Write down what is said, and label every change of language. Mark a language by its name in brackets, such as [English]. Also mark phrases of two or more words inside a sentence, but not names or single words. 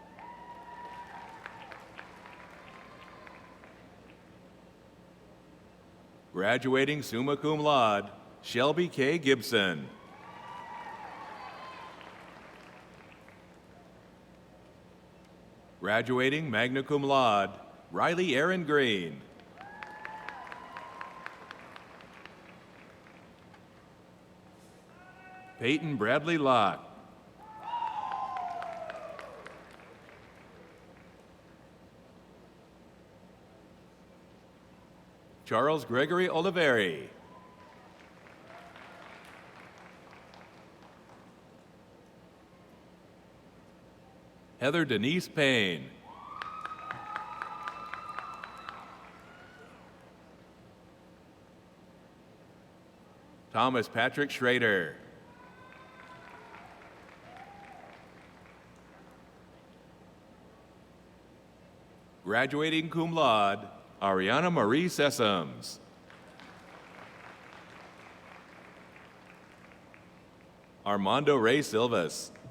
[English] Graduating [Latin] summa cum laude, [English] Shelby K. Gibson. Graduating [Latin] magna cum laude, [English] Riley Aaron Green. Peyton Bradley Locke. Charles Gregory Oliveri. Heather Denise Payne. Thomas Patrick Schrader. Graduating [Latin] cum laude, [English] Ariana Marie Sessoms. Armando Ray Silvas.